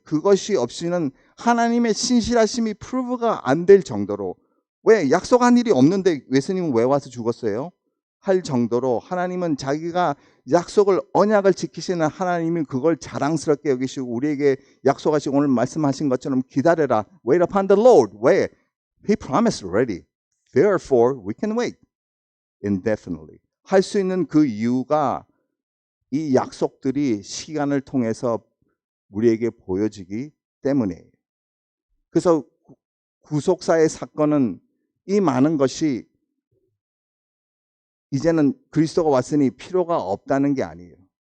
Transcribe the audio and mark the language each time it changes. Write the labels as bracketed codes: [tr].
[ko] 그것이 없이는 하나님의 신실하심이 프루브가 안 될 정도로 왜 약속한 일이 없는데 예수님은 왜 와서 죽었어요? 할 정도로 하나님은 자기가 약속을 언약을 지키시는 하나님이 그걸 자랑스럽게 여기시고 우리에게 약속하시고 오늘 말씀하신 것처럼 기다려라. [en] Wait upon the Lord. [ko] 왜? [en] He promised already. Therefore we can wait indefinitely. [ko] 할 수 있는 그 이유가 이 약속들이 시간을 통해서 우리에게 보여지기 때문이에요. 그래서 구속사의 사건은 이 많은 것이 이제는 그리스도가 왔으니 필요가 없다는 게 아니에요.